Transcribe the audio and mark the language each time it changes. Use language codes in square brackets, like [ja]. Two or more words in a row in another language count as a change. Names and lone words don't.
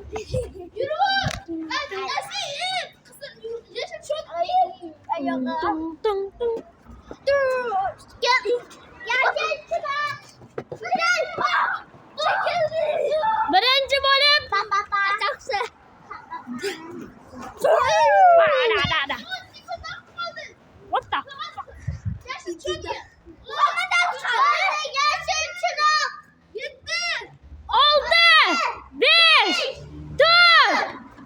[uz] Birinchi bo'lib taxsi. [en] What the fuck? [tr] Oldu. 5, 4,